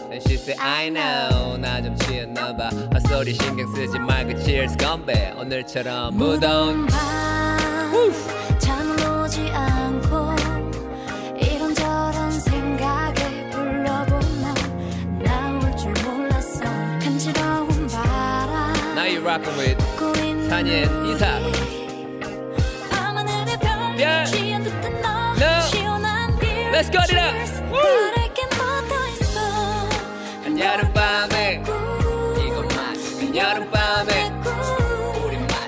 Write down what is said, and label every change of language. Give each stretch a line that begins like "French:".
English: And she said I know
Korean: 나 좀 취했나봐 헛소리 신경 쓰지 말고 cheers 건배 오늘처럼 무더운 밤 잠은 오지 않고 이런저런 생각에 불러본 너 나올 줄 몰랐어 간지러운 바람
English: Now you're rocking with Tiniest 이삭
Korean: 밤하늘의 별 취한 듯한 너
English: No.
Korean: 시원한 beer
English: Let's go it up. Cheers. Woo.
Korean: 바랄 게 뭐 더 있어 한여름밤에 꿀 이것만 한여름밤에 우리 맛